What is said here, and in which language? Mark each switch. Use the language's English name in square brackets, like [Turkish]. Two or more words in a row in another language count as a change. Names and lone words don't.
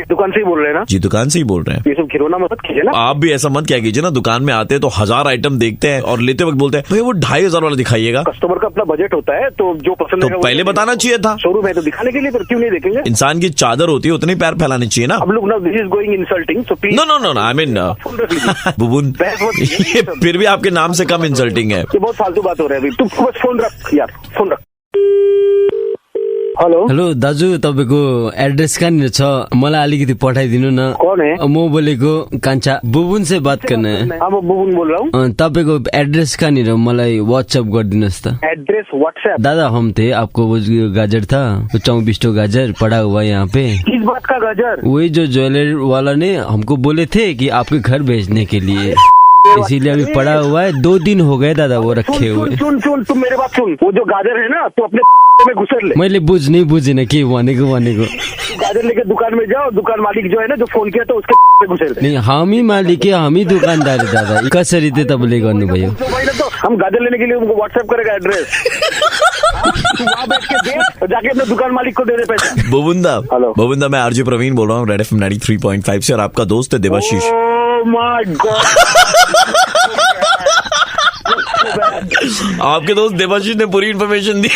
[Hindi] दुकान से ही बोल रहे हैं ना? जी, दुकान से ही बोल रहे हैं। ये सब खिलौना मत कीजिए ना। आप भी ऐसा मत क्या कीजिए ना, दुकान में आते हैं तो 1000 आइटम देखते हैं और लेते वक्त बोलते हैं भैया वो 2500 वाला दिखाइएगा। कस्टमर का अपना बजट होता है, तो जो पसंद तो पहले बताना चाहिए था। शोरूम है तो दिखाने के लिए, पर क्यों नहीं देखेंगे? इंसान की चादर होती है, उतने पैर फैलाने चाहिए ना। अब लोग ना, [English] This is going insulting, so please. No, I mean [Hindi] बुबुन, ये फिर भी आपके नाम से कम इंसल्टिंग है। ये बहुत फालतू बात हो रहा है अभी। तुम बस फोन रख यार, फोन रख। हेलो [Nepali] दाजु, तपाईँको एड्रेस कहाँनिर छ? मलाई अलिकति पठाइदिनु न। [Hindi] कौन है? [Nepali] म बोलेको कान्छा। [Hindi] बुबुन से बात करना है। हाँ, मैं बुबुन बोल रहा हूँ। [Nepali] तपाईँको एड्रेस कहाँनिर मलाई व्हाट्सएप गरिदिनुहोस् त। [English] Address WhatsApp? [Hindi] दादा हम थे, आपको वो गाजर था 24 गाजर पड़ा हुआ यहाँ पे। किस बात का गाजर? वही जो ज्वेलर वाला ने हमको बोले थे कि आपके घर भेजने के लिए, इसीलिए अभी पड़ा हुआ है। 2 दिन हो गए दादा वो रखे हुए। सुन, तुम मेरे बात सुन। वो जो गाजर है ना, तो अपने में घुसर ले। [Nepali] मैले बुझिन के भनेको। [Hindi] गाजर लेके दुकान में जाओ, दुकान मालिक जो है ना, जो फोन किया तो उसके में घुसेर दे। नहीं, [Nepali] हामी मालिक है, हामी दुकानदार है दादा। कसरी चाहिँ तपाईँले गर्नुभयो? [Hindi] तो हम गाजर लेने के लिए उनको व्हाट्सएप करेगा एड्रेस। वहाँ बैठ के दे, जाके अपने दुकान मालिक को दे दे पैसा। बुबुंदा, मैं आरजे प्रवीण बोल रहा हूँ रेड FM 93.5 से, और आपका दोस्त है देवाशीष। [English] Oh my God. [Hindi] आपके दोस्त देवाशीष ने पूरी इन्फॉर्मेशन दी।